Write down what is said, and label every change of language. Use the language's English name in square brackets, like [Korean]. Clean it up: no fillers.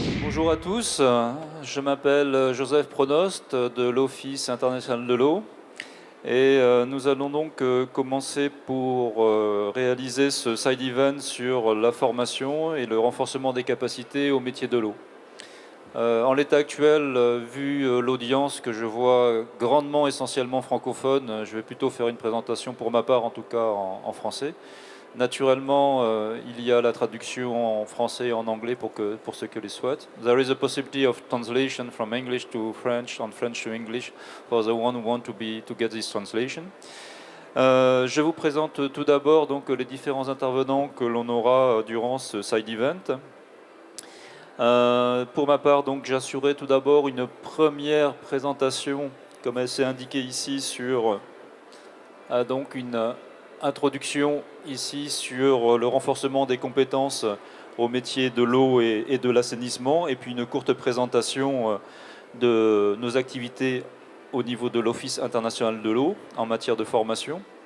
[French] Bonjour à tous, je m'appelle Joseph Pronost de l'Office international de l'eau et nous allons donc commencer pour réaliser ce side event sur la formation et le renforcement des capacités au métier de l'eau. En l'état actuel, vu l'audience que je vois grandement essentiellement francophone, je vais plutôt faire une présentation pour ma part en tout cas en français. Naturellement, il y a la traduction en français et en anglais pour ceux qui le souhaitent. [English] There is a possibility of translation from English to French, and French to English, for the one who want to get this translation. [French] Je vous présente tout d'abord donc les différents intervenants que l'on aura durant ce side event. Pour ma part, donc, j'assurerai tout d'abord une première présentation, comme elle s'est indiquée ici, sur donc une introduction ici sur le renforcement des compétences au métier de l'eau et de l'assainissement, et puis une courte présentation de nos activités au niveau de l'Office international de l'eau en matière de formation.